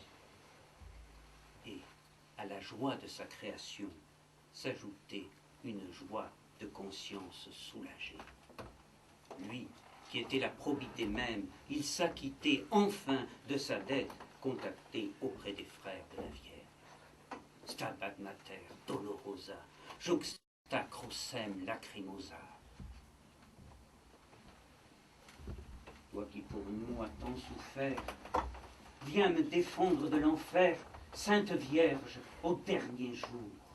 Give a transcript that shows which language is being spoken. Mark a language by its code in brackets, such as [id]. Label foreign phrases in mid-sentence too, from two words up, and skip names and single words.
[fr] Et à la joie de sa création s'ajoutait une joie de conscience soulagée. Lui, qui était la probité même, il s'acquittait enfin de sa dette contacté auprès des frères de la Vierge. [la] Stabat Mater, dolorosa, juxta crucem lacrimosa. [fr] Toi qui pour nous as tant souffert, viens me défendre de l'enfer, Sainte Vierge, au dernier jour.